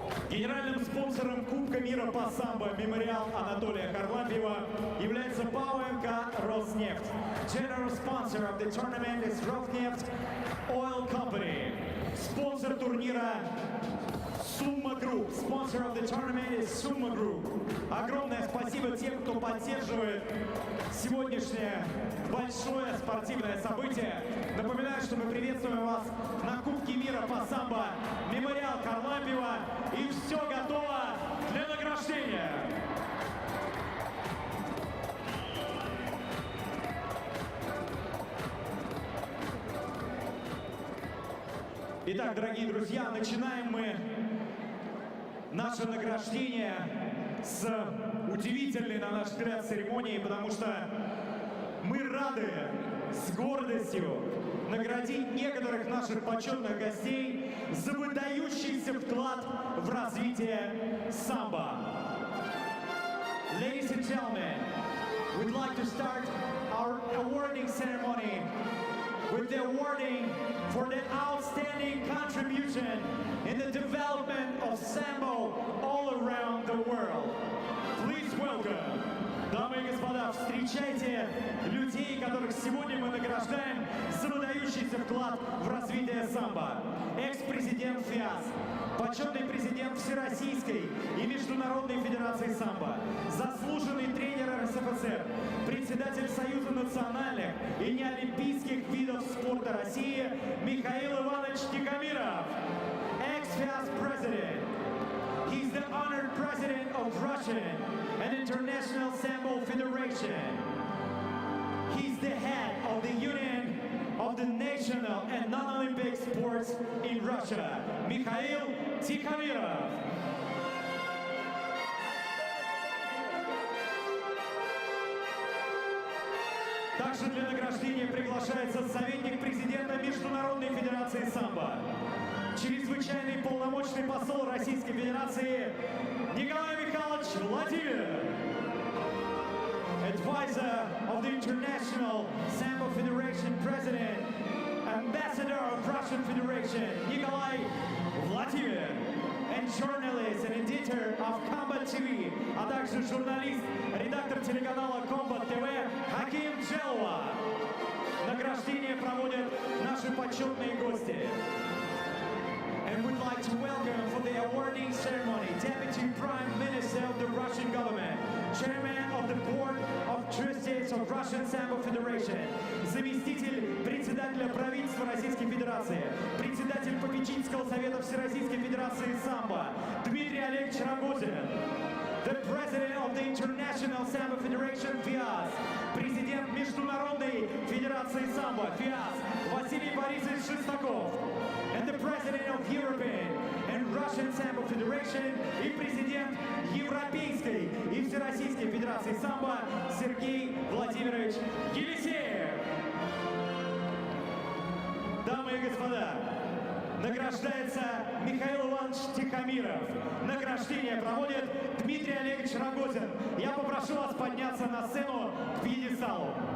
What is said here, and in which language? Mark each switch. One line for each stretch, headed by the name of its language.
Russian: Генеральным спонсором Кубка мира по самбо «Мемориал» Анатолия Харлампиева является ПАО «Роснефть».
English: General sponsor of the tournament is Rosneft Oil Company.
Russian: Спонсор турнира Summa Group.
English: Sponsor of the tournament is Summa Group.
Russian: Огромное спасибо тем, кто поддерживает сегодняшнее большое спортивное событие. Напоминаю, что мы приветствуем вас на Кубке мира по самбо «Мемориал» Кharlampiev. И все готово для награждения. Итак, дорогие друзья, начинаем мы наше награждение с удивительной, на наш взгляд, церемонии, потому что мы рады с гордостью наградить некоторых наших почетных гостей за выдающийся вклад в развитие самбо.
English: Ladies and gentlemen, we'd like to start our awarding ceremony with the awarding for the outstanding contribution in the development of Sambo all around the world. Please welcome,
Russian: дамы и господа, встречайте людей, которых сегодня мы награждаем за выдающийся вклад в развитие самбо. Экс-президент ФИАС, почетный президент Всероссийской и Международной Федерации Самбо, заслуженный тренер РСФСР, председатель Союза национальных и неолимпийских видов спорта России Михаил Иванович Тихомиров,
English: ex-FIAS president. He's the honored president of Russian and International Sambo Federation. He's the head of the Union of of the national and non-Olympic sports in Russia, Mikhail Tikhamirov.
Russian: Также для награждения приглашается советник президента Международной Федерации самбо, чрезвычайный полномочный посол Российской Федерации Николай Михайлович Владимир,
English: advisor of the International Sambo Federation President, Ambassador of Russian Federation Nikolai Vladimir, and journalist and editor of Combat TV,
Russian: а также журналист, редактор телеканала Combat TV Хаким Джелва.
English: Награждение проводят наши почетные гости. And we'd like to welcome for the awarding ceremony Deputy Prime Minister of the Russian government, Chairman of the Board of Trustees of Russian Sambo Federation,
Russian: заместитель председателя правительства Российской Федерации, председатель попечительского совета Всероссийской Федерации самбо Дмитрий Олегович Рогозин,
English: the President of the International Sambo Federation FIAS,
Russian: президент Международной Федерации самбо FIAS Василий Борисович Шестаков,
English: and the President of European and Russian Sambo Federation
Russian: и президент Европейской и Всероссийской Федерации самбо Сергей Владимирович Елисеев. Дамы и господа, награждается Михаил Иванович Тихомиров. Награждение проводит Дмитрий Олегович Рогозин. Я попрошу вас подняться на сцену к пьедесталу.